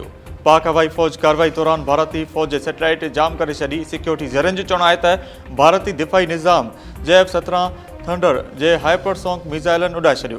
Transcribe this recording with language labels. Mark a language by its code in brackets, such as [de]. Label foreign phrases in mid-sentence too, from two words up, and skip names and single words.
[sd] पाक हवाई फौज कार्रवाई दौरान भारतीय फौज के सैटेलाइट जाम करे छॾी। सिक्योरिटी ज़रियन जो चवणु आहे त भारतीय दिफाई निज़ाम JF-17 थंडर जे हाइपरसोनिक मिसाइलन उड़ाए छॾियो।